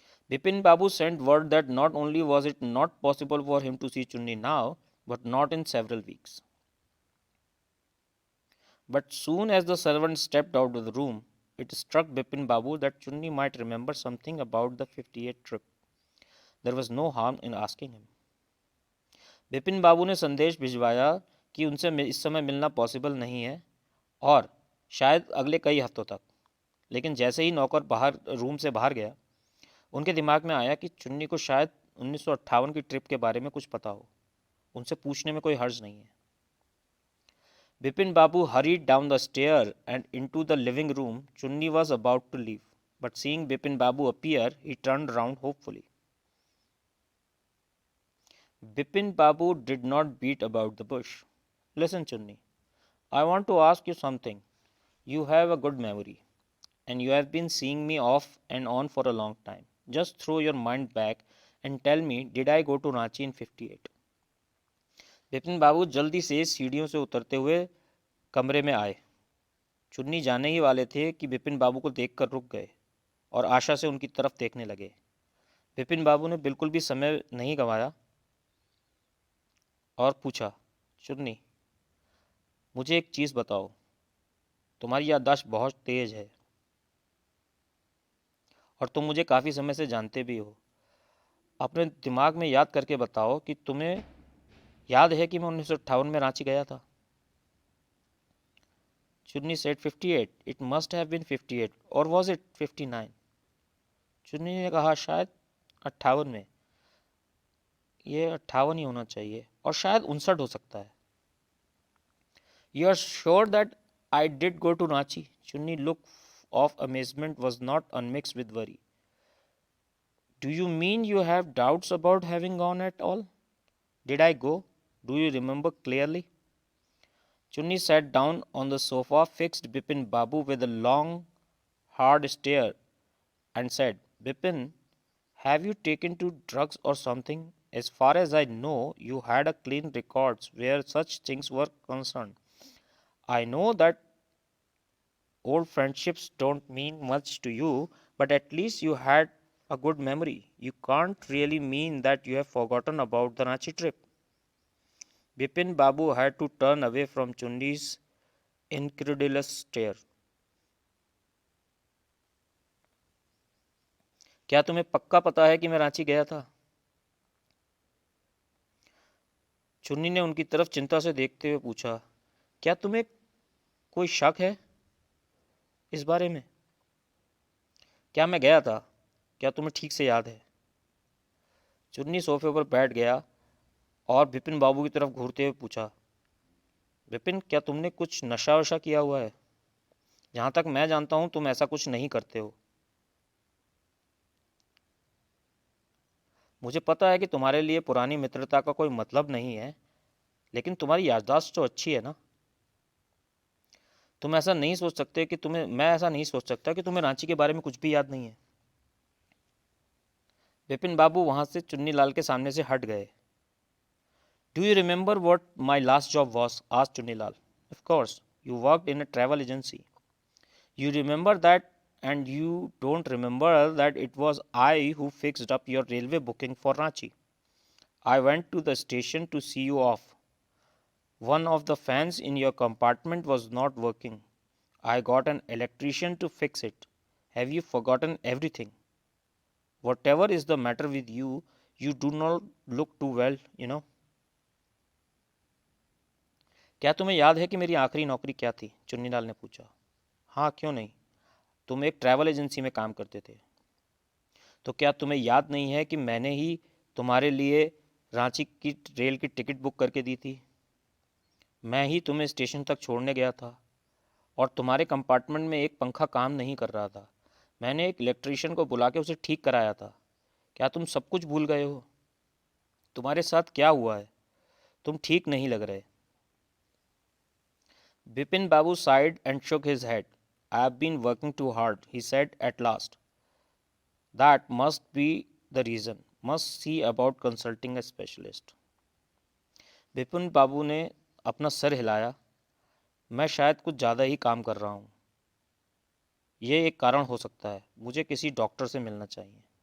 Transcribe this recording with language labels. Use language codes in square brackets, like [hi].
[en] Bipin Babu sent word that not only was it not possible for him to see Chunni now, but not in several weeks. But soon as the servant stepped out of the room, it struck Bipin Babu that Chunni might remember something about the 58 trip. There was no harm in asking him. [hi] Bipin बाबू ने संदेश भिजवाया कि उनसे इस समय मिलना possible नहीं है और शायद अगले कई हफ्तों तक। लेकिन जैसे ही नौकर रूम से बाहर गया, उनके दिमाग में आया कि चुन्नी को शायद 1958 की ट्रिप के बारे में कुछ पता हो। उनसे पूछने में कोई हर्ज नहीं है। [en] Bipin Babu hurried down the stair and into the living room. Chunni was about to leave, but seeing Bipin Babu appear, he turned round hopefully. Bipin Babu did not beat about the bush. Listen, Chunni, I want to ask you something. You have a good memory, and you have been seeing me off and on for a long time. Just throw your mind back and tell me, did I go to Ranchi in 58? [hi] Bipin बाबू जल्दी से सीढ़ियों से उतरते हुए कमरे में आए। चुन्नी जाने ही वाले थे कि बिपिन बाबू को देखकर रुक गए और आशा से उनकी तरफ देखने लगे। बिपिन बाबू ने बिल्कुल भी समय नहीं गंवाया और पूछा, चुन्नी, मुझे एक चीज़ बताओ, तुम्हारी याददाश्त बहुत तेज है और तुम मुझे काफ़ी समय से जानते भी हो। अपने दिमाग में याद करके बताओ कि तुम्हें याद है कि मैं 1958 में रांची गया था। [en] Chunni said 58, it must have been 58 or was it 59? [hi] चुन्नी ने कहा शायद 58 में, ये 58 ही होना चाहिए और शायद 59 हो सकता है। [en] You are sure that I did go to Ranchi? Chunni look of amazement was not unmixed with worry. Do you mean you have doubts about having gone at all? Did I go? Do you remember clearly? Chunni sat down on the sofa, fixed Bipin Babu with a long, hard stare, and said, Bipin, have you taken to drugs or something? As far as I know, you had a clean records where such things were concerned. I know that old friendships don't mean much to you, but at least you had a good memory. You can't really mean that you have forgotten about the Ranchi trip. Bipin Babu had to turn away from Chundi's incredulous stare. [hi] क्या तुम्हें पक्का पता है कि मैं रांची गया था? चुन्नी ने उनकी तरफ चिंता से देखते हुए पूछा, क्या तुम्हें कोई शक है इस बारे में? क्या मैं गया था? क्या तुम्हें ठीक से याद है? चुन्नी सोफे पर बैठ गया और बिपिन बाबू की तरफ घूरते हुए पूछा, विपिन, क्या तुमने कुछ नशा वशा किया हुआ है? जहाँ तक मैं जानता हूँ तुम ऐसा कुछ नहीं करते हो। मुझे पता है कि तुम्हारे लिए पुरानी मित्रता का कोई मतलब नहीं है, लेकिन तुम्हारी याददाश्त तो अच्छी है ना। तुम ऐसा नहीं सोच सकते कि तुम्हें मैं ऐसा नहीं सोच सकता कि तुम्हें रांची के बारे में कुछ भी याद नहीं है। विपिन बाबू वहाँ से चुन्नी लाल के सामने से हट गए। [en] Do you remember what my last job was? [hi] आज Chunni Lal. [en] Of course, you worked in a travel agency. You remember that, and you don't remember that it was I who fixed up your railway booking for Ranchi. I went to the station to see you off. One of the fans in your compartment was not working. I got an electrician to fix it. Have you forgotten everything? Whatever is the matter with you, you do not look too well, you know. [hi] क्या तुम्हें याद है कि मेरी आखिरी नौकरी क्या थी? चुन्नीलाल ने पूछा। हाँ, क्यों नहीं? तुम एक ट्रैवल एजेंसी में काम करते थे। तो क्या तुम्हें याद नहीं है कि मैंने ही तुम्हारे लिए रांची की रेल की टिकट बुक करके दी थी? मैं ही तुम्हें स्टेशन तक छोड़ने गया था और तुम्हारे कंपार्टमेंट में एक पंखा काम नहीं कर रहा था। मैंने एक इलेक्ट्रीशियन को बुला के उसे ठीक कराया था। क्या तुम सब कुछ भूल गए हो? तुम्हारे साथ क्या हुआ है? तुम ठीक नहीं लग रहे। [en] Bipin Babu sighed and shook his head. I have been working too hard, he said at last. That must be the reason. Must see about consulting a specialist. [hi] Bipin बाबू ने अपना सर हिलाया। मैं शायद कुछ ज़्यादा ही काम कर रहा हूँ। ये एक कारण हो सकता है। मुझे किसी डॉक्टर से मिलना चाहिए।